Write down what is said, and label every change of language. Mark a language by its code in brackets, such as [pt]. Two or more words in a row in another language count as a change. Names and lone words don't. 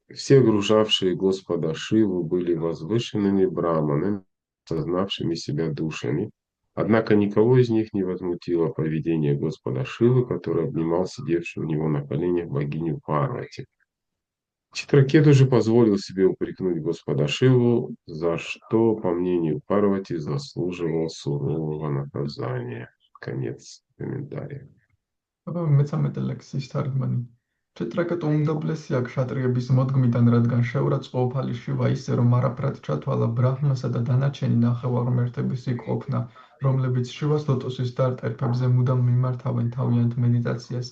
[ru] Все окружавшие Господа Шиву были возвышенными браманами, сознавшими себя душами, однако никого из них не возмутило поведение Господа Шивы, который обнимал сидевшую у него на коленях богиню Парвати. Читракету же позволил себе упрекнуть Господа Шиву, за что, по мнению Парвати, заслуживал сурового наказания. Конец комментария. [ka] მე-13 ლექსის თარგმანი. Четрაკეტ უმდაბლესია ქშატრიების მოდგმიდან, რადგან შეურაცხყოფალი შივა ისე, რომ არაფრად ჩათვალა ბრაჰმასა და დანარჩენი ნახევარმერთების იქ ყოფნა, რომლებიც შივას ლოტოსის დარტერფებზე მუდამ მიმართავენ თავიანთ მედიტაციას.